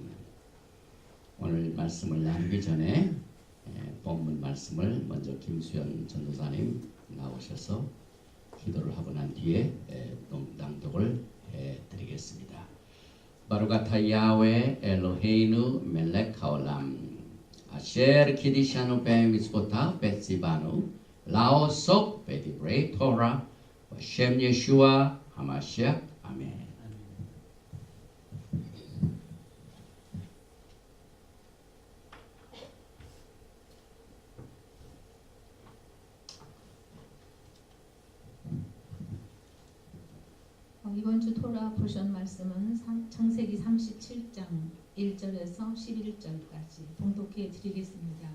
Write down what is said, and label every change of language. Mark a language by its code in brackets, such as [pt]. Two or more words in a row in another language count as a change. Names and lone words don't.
[ko] 오늘 말씀을 나누기 전에 본문 말씀을 먼저 김수현 전도사님 나오셔서 기도를 하고 난 뒤에 낭독을 해드리겠습니다. [he] ברוך אתה יהוה אלוהינו מלך העולם אשר קידשנו במצוותיו וציוונו לעסוק בדברי תורה של ישוע המשיח אמן. [ko] 이번 주 토라 포션 말씀은 창세기 37장 1절에서 11절까지 봉독해 드리겠습니다.